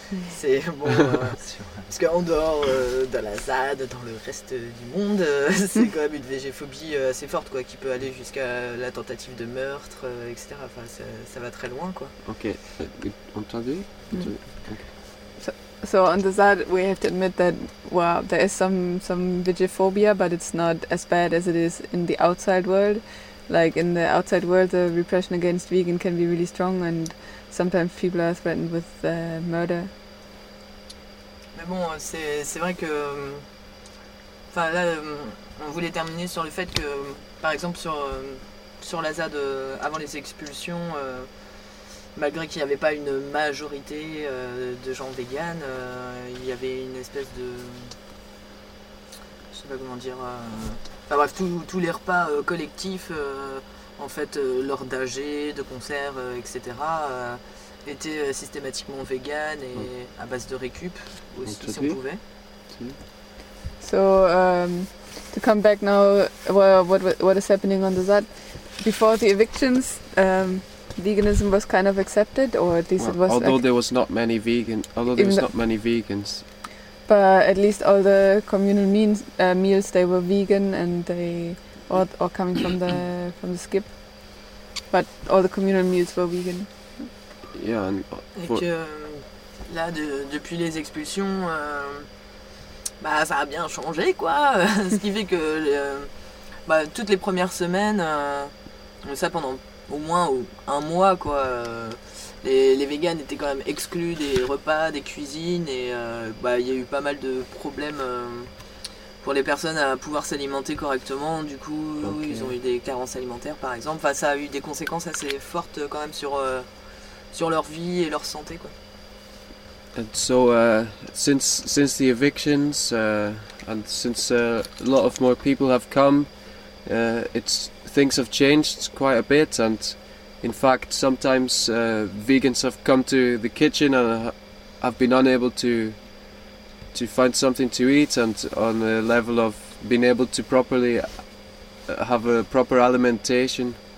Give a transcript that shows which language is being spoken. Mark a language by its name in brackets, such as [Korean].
[French] C'est bon, parce qu'en dehors de la ZAD, dans le reste du monde, c'est quand même une VG-phobie assez forte, quoi, qui peut aller jusqu'à la tentative de meurtre, etc. Enfin, ça va très loin, quoi. Ok, entendu. [English] So on the ZAD, we have to admit that, well, there is some vigiphobia, but it's not as bad as it is in the outside world. Like in the outside world, the repression against vegan can be really strong, and sometimes people are threatened with murder. [French] Mais bon, c'est vrai que, enfin là, on voulait terminer sur le fait que, par exemple, sur la ZAD, avant les expulsions, malgré qu'il n'y avait pas une majorité de gens vegan, il y avait une espèce de... Je sais pas comment dire... Enfin bref, tous les repas collectifs, en fait, lors d'AG, de concerts, etc., étaient systématiquement vegan et à base de récup, aussi, si on pouvait. [English] So, to come back now, what is happening under that? Before the evictions, veganism was kind of accepted, or at least there was not many vegans, but at least all the communal meals they were vegan, and they all coming from the skip, but all the communal meals were vegan. Yeah, and [French] que là depuis les expulsions, bah ça a bien changé, quoi. Ce qui fait que toutes les premières semaines, ça pendant au moins un mois, quoi, les vegans étaient quand même exclus des repas, des cuisines, et y a eu pas mal de problèmes pour les personnes à pouvoir s'alimenter correctement. Du coup, okay. Ils ont eu des carences alimentaires, par exemple. Enfin, ça a eu des conséquences assez fortes quand même sur leur vie et leur santé, quoi. [English] And so since the evictions and since a lot of more people have come, things have changed quite a bit, and in fact sometimes vegans have come to the kitchen and have been unable to find something to eat, and on the level of being able to properly have a proper alimentation,